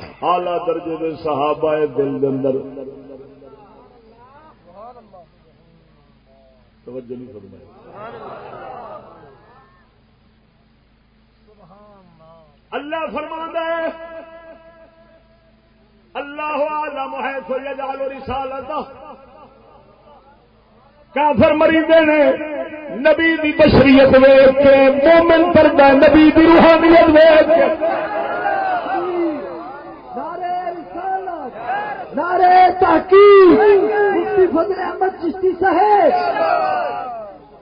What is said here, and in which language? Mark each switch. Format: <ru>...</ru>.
<pa>اعلی درجے دے صحابہ دل دے اندر توجہ نہیں فرمائی.</pa> <ur>اللہ فرماتا ہے</ur> <ar>اللہ اعلم حیث یجعل رسالتہ.</ar> <pa>کافر مریندے نے نبی دی بشریت ویکھ کے مومن کردا نبی دی روحانیت ویکھ کے. نعرہ رسالت نعرہ تحقیق مفتی فضل احمد چشتی صاحب.</pa>